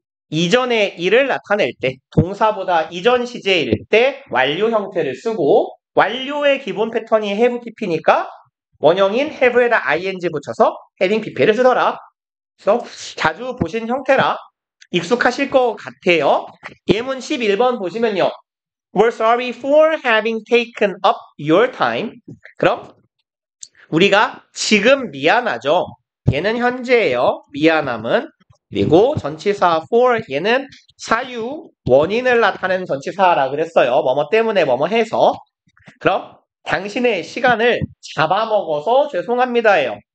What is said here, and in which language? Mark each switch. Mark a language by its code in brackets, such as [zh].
[ko] 이전의 일을 나타낼 때, 동사보다 이전 시제일 때 완료 형태를 쓰고 완료의 기본 패턴이 have pp니까 원형인 have에다 ing 붙여서 having pp를 쓰더라. 그래서 자주 보신 형태라 익숙하실 것 같아요. 예문 11번 보시면요. [en] We're sorry for having taken up your time. [ko] 그럼 우리가 지금 미안하죠. 얘는 현재예요. 미안함은. 그리고 전치사 for 얘는 사유, 원인을 나타내는 전치사라 그랬어요. 뭐뭐 때문에 뭐뭐 해서. 그럼 당신의 시간을 잡아먹어서 죄송합니다예요.